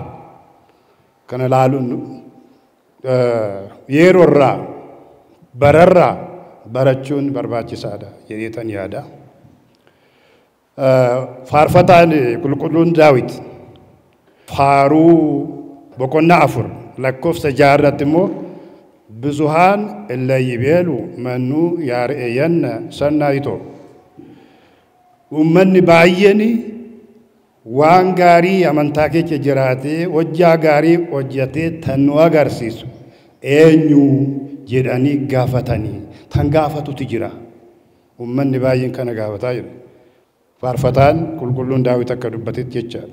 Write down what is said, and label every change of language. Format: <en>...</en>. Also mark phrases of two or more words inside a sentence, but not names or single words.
<om>Kana laaluun yeroorraa bararraa barachuun barbaachisaadha jedhee tan yaada. Faarfataan qulqulluun Daawit faaruu boqonnaa 4 lakkoofsa 6 irratti immoo</om> <gez>ብዙሃን እለ ይቤሉ መኑ ያርኤየነ ሰናይቶ</gez> <om>uummanni baay'een waan gaarii amantaa keessa jiraatee hojjaa gaarii hojjetee tan nu agarsiisu eenyu jedhanii gaafatanii tan gaafatutu jira. Uummanni baay'een kana gaafataa jira. Faarfataan qulqulluun Daawit akka dubbatetti jechaadha.</om>